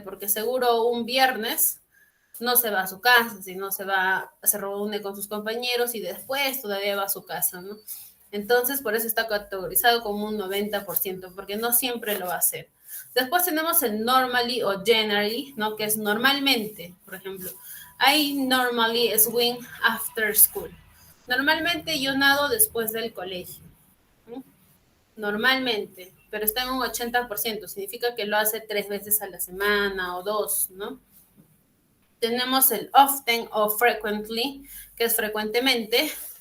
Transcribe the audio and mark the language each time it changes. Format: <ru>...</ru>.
<es>Porque seguro un viernes no se va a su casa, sino se reúne con sus compañeros y después todavía va a su casa, ¿no? Entonces, por eso está categorizado como un 90%, porque no siempre lo va a hacer. Después tenemos el normally o generally, ¿no? Que es normalmente, por ejemplo.</es> <en>I normally swim after school.</en> <es>Normalmente yo nado después del colegio. ¿Sí? Normalmente, pero está en un 80%, significa que lo hace 3 veces a la semana o 2, ¿no? Tenemos el often o frequently, que es frecuentemente.</es>